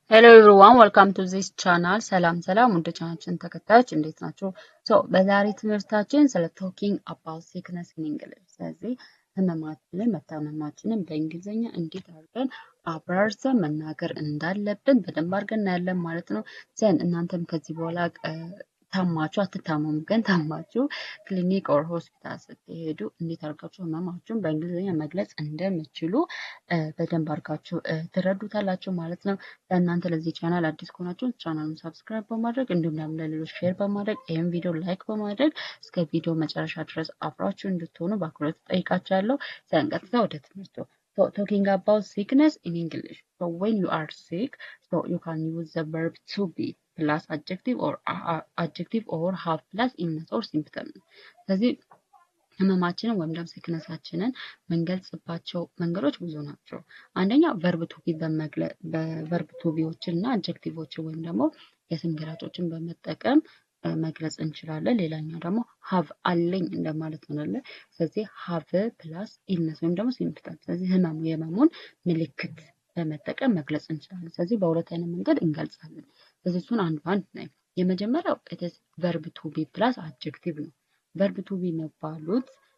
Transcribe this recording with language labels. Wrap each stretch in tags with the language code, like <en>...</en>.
<en>Hello everyone, welcome to this channel.</en> <am>ሰላም ወደ ቻናላችን ተከታዮች እንዴት ናችሁ? በዛሬ ትምህርታችን ስለ</am> <en>talking about sickness in English።</en> <am>ስለዚህ ህመማችንን መታመማችንን በእንግሊዝኛ እንዴት አድርገን አብራርተን መናገር እንዳለብን በደንብ አድርገን እናያለን ማለት ነው። እናንተም ከዚህ በኋላ ታማችሁ አትታመሙ፣ ግን ታማችሁ ክሊኒክ ኦር ሆስፒታል ስትሄዱ እንዴት አድርጋችሁ ህመማችሁን በእንግሊዝኛ መግለጽ እንደምትችሉ በደንብ አድርጋችሁ ትረዱታላችሁ ማለት ነው። ለእናንተ ለዚህ ቻናል አዲስ ከሆናችሁ ቻናሉን ሰብስክራይብ በማድረግ እንዲሁም ደግሞ ለሌሎች ሼር በማድረግ ይህን ቪዲዮ ላይክ በማድረግ እስከ ቪዲዮ መጨረሻ ድረስ አብራችሁ እንድትሆኑ በአክብሮት ጠይቃችኋለሁ። ቀጥታ ወደ ትምህርቱ።</am> <en>Talking about sickness in English. So when you are sick, so you can use the verb to be plus adjective or have plus illness or symptom.</en> <am>ስለዚህ ህመማችንን ወይም ደግሞ ሲክነሳችንን መንገልጽባቸው መንገዶች ብዙ ናቸው። አንደኛው ቨርብ ቱ ቢ በቨርብ ቱ ቢዎችን እና አድጀክቲቮችን ወይም ደግሞ የስም ገላጮችን በመጠቀም መግለጽ እንችላለን። ሌላኛው ደግሞ ሃቭ አለኝ እንደማለት ሆናለ። ስለዚህ ሃቭ ፕላስ ኢልነስ ወይም ደግሞ ሲምፕተም። ስለዚህ የህመሙን ምልክት በመጠቀም መግለጽ እንችላለን። ስለዚህ በሁለት አይነት መንገድ እንገልጻለን። ስለዚህ እሱን አንድ ባንድ ነው። የመጀመሪያው ኢትስ ቨርብ ቱ ቢ ፕላስ አድጀክቲቭ ነው። ቨርብ ቱ ቢ የሚባሉት</am>